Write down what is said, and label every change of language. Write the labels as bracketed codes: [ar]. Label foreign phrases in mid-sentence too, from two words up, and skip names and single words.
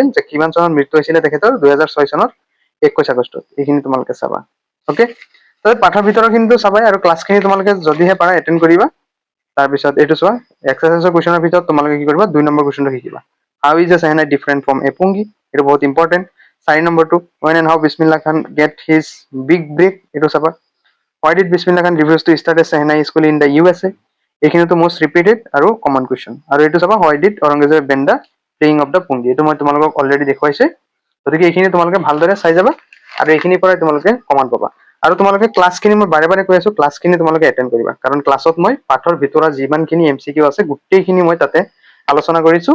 [as] যে কিমান চনত মৃত্যু হৈছিলে তেখেতৰ? 2006 চনত 21 আগষ্টত। এইখিনি তোমালোকে চাবা। অ'কে, পাঠৰ ভিতৰৰ খিনিতো চাবাই, আৰু ক্লাছখিনি তোমালোকে যদিহে পাৰা এটেণ্ড কৰিবা। তাৰপিছত এইটো চোৱা, এক্সাৰচাইজৰ কুৱেশ্যনৰ ভিতৰত তোমালোকে কি কৰিবা? 2 নম্বৰ কুৱেশ্যনটো শিকিবা। [en] How is a Shehnai different from a pungi? [as] এইটো বহুত ইম্পৰ্টেণ্ট। 4 নম্বৰটো, [en] when and how বিছমিল্লা খান get his big break? [as] এইটো চাবা। [en] Why did Bismillah Khan refuse to start a Shehnai school in the USA? [as] এইখিনিতো [en] most repeated [as] আৰু কমন কুৱেশ্যন। আৰু এইটো চাবা, [en] Why did Aurangzeb ban the playing of the pungi? [as] এইটো মই তোমালোকক অলৰেডি দেখুৱাইছে। গতিকে এইখিনি তোমালোকে ভালদৰে চাই যাবা, আৰু এইখিনিৰ পৰাই তোমালোকে কমন পাবা। আৰু তোমালোকে ক্লাছখিনি মই বাৰে বাৰে কৈ আছো, ক্লাছখিনি তোমালোকে এটেণ্ড কৰিবা। কাৰণ ক্লাছত মই পাঠৰ ভিতৰত যিমানখিনি MCQ আছে গোটেইখিনি মই তাতে আলোচনা কৰিছো।